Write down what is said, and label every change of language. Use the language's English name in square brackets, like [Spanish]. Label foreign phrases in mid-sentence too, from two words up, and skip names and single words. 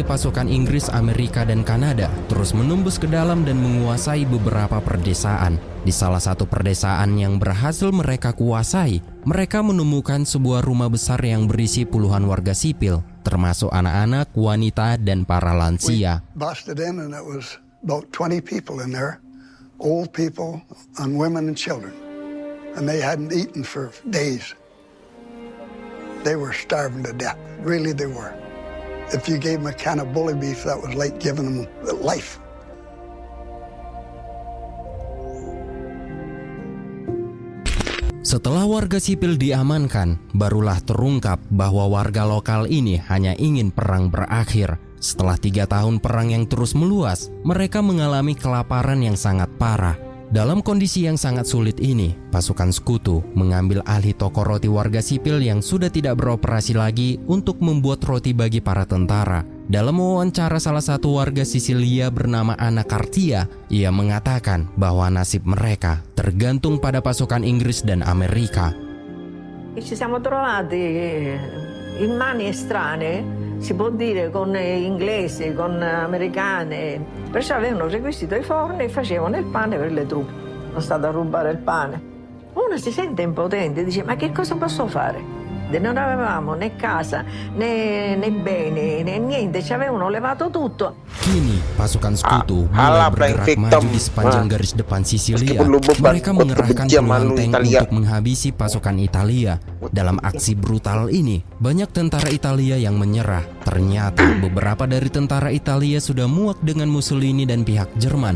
[Indonesian] pasukan Inggris, Amerika, dan Kanada terus menembus ke dalam dan menguasai beberapa perdesaan. Di salah satu perdesaan yang berhasil mereka kuasai, mereka menemukan sebuah rumah besar yang berisi puluhan warga sipil, termasuk anak-anak, wanita, dan para lansia. [English] Busted in and it was about 20 people in there, old people and women and children, and they hadn't eaten for days. They were starving to death. Really, they were. If you gave them a can of bully beef, that was like giving them life. [Indonesian] Setelah warga sipil diamankan, barulah terungkap bahwa warga lokal ini hanya ingin perang berakhir. Setelah 3 tahun perang yang terus meluas, mereka mengalami kelaparan yang sangat parah. Dalam kondisi yang sangat sulit ini, pasukan sekutu mengambil alih toko roti warga sipil yang sudah tidak beroperasi lagi untuk membuat roti bagi para tentara. Dalam wawancara salah satu warga Sisilia bernama Anna Cartia, ia mengatakan bahwa nasib mereka tergantung pada pasukan Inggris dan Amerika. [Italian] Ci siamo trovati in mani estranee, si può dire, con inglesi, con americane, perciò avevano requisito i forni e facevano il pane per le truppe. Sono stata a rubare il pane. Uno si sente impotente, dice: ma che cosa posso fare? Non avevamo né casa, né beni, né niente, ci avevano levato tutto. [Indonesian] Kini pasukan sekutu mulai bergerak maju di sepanjang garis depan Sisilia. Mereka mengerahkan puluhan tank untuk menghabisi pasukan Italia. Dalam aksi brutal ini, banyak tentara Italia yang menyerah. Ternyata beberapa dari tentara Italia sudah muak dengan Mussolini dan pihak Jerman.